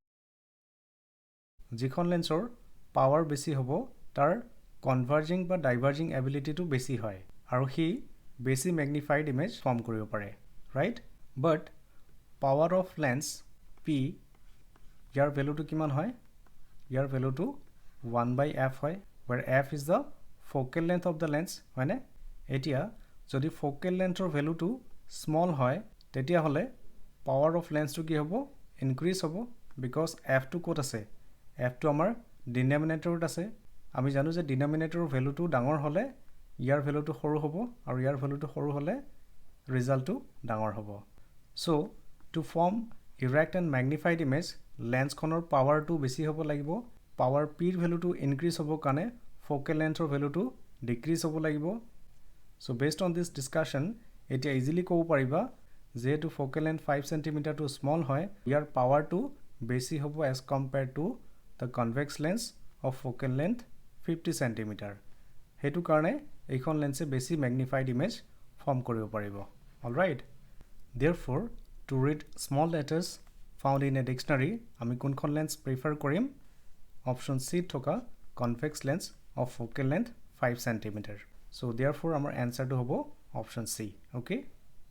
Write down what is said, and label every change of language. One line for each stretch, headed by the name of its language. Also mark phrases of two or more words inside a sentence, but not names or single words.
Assamese: যিখন লেন্সৰ পাৱাৰ বেছি হ'ব তাৰ কনভাৰ্জিং বা ডাইভাৰ্জিং এবিলিটিটো বেছি হয়, আৰু হি বেছি
English: magnified image form
Assamese: কৰিব পাৰে, ৰাইট.
English: But power of lens P,
Assamese: ইয়াৰ ভ্যালুটো কিমান হয়, ইয়াৰ ভ্যালুটো 1/f হয়,
English: where f is the focal length of the lens,
Assamese: হয়নে. এতিয়া যদি
English: focal lengthৰ
Assamese: ভ্যালুটো স্মল হয়, তেতিয়া হলে
English: power of lensটো
Assamese: কি হ'ব ইনক্ৰিজ হ'ব, বিকজ f টো ক'ত আছে, f টো আমাৰ ডিনমিনেটৰত আছে, আমি জানো যে ডিনমিনেটৰৰ ভ্যালুটো ডাঙৰ হলে ইয়াৰ ভ্যালুটো সৰু হ'ব আৰু ইয়াৰ ভ্যালুটো সৰু হলে ৰিজাল্টটো ডাঙৰ হ'ব
English: so to form erect and magnified image
Assamese: লেন্সখনৰ পাৱাৰটো বেছি হ'ব লাগিব পাৱাৰ p ৰ ভ্যালুটো ইনক্ৰিজ হ'ব কাৰণে
English: focal lengthৰ
Assamese: ভ্যালুটো ডিক্ৰিজ হ'ব লাগিব
English: so based on this discussion
Assamese: এতিয়া ইজিলি ক'ব পাৰিবা যেহেতু
English: focal length
Assamese: 5 cm
English: too small
Assamese: হয় ইয়াৰ পাৱাৰটো বেছি হ'ব
English: as compared to the convex lens of focal length 50 cm
Assamese: হেতু কাৰণে এইখন লেন্সে বেছি
English: magnified image form
Assamese: কৰিব পাৰিব অলৰাইট
English: therefore to read small letters found in a dictionary
Assamese: আমি কোনখন
English: lens prefer
Assamese: কৰিম অপচন সি থকা
English: convex lens of focal length 5 cm so therefore
Assamese: আমাৰ
English: answer to
Assamese: হ'ব
English: option C okay